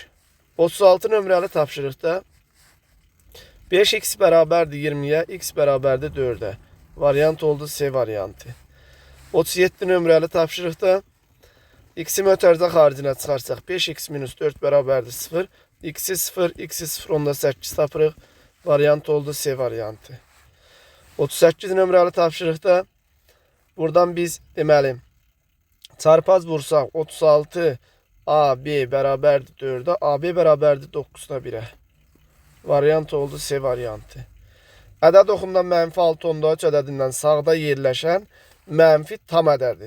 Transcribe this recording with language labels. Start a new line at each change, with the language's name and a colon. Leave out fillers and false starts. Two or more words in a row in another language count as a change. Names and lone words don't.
Azerbaijani: 36 nömrəli tapşırıqda 5x bərabərdir 20-yə, x bərabərdir 4-ə. Variant oldu C variantı. 37 nömrəli tapşırıqda x-i mötərizə xaricinə çıxarsaq 5x minus 4 bərabərdir 0, x-i 0, x-i 0, onda 8 tapırıq. Variant oldu C variantı. 38 nömrəli tapşırıqda buradan biz deməli çarpaz vursaq 36 AB bərabərdir 4-ə, AB bərabərdir 9-da 1-ə. Variant oldu C variantı. Ədəd oxundan mənfi 6 onda 3 ədədindən sağda yerləşən mənfi tam ədədi.